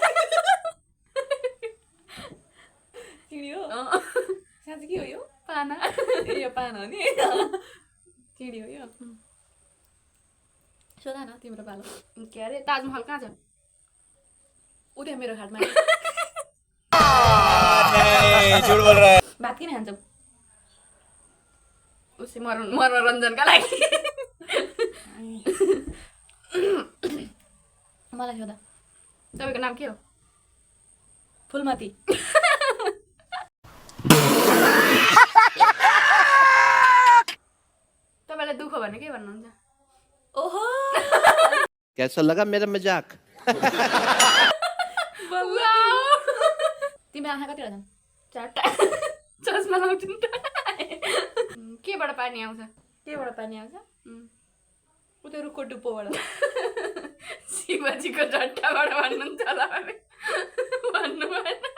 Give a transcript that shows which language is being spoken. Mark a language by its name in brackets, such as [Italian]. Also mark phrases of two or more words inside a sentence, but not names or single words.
[Nepali] चिडी हो? साँच्चै के हो यो? पाना। यो पान हो नि। चिडी हो यो। सोध न तिम्रो पालो। के अरे ताजमहल कहाँ छ? उता मेरो घाटमा। [Hindi] झूठ बोल रहा है। [Nepali] भात किन खान्छौ? उसै मनोरञ्जनका लागि। मलाई सोध। तपाईँको नाम के हो? फुलमती। तपाईँलाई दुःख भने के भन्नुहुन्छ? ओहो [Hindi] कैसा लगा मेरा मजाक? [Nepali] तिम्रो आँखा कतिवटा छन्? 4टा। चस्मा लाउँछु नि त। केबाट पानी आउँछ? केबाट पानी आउँछ? उता रुखको टुप्पोबाट। शिवजीको झट्टाबाट भन्नुहुन्छ होला भने भन्नु भएन।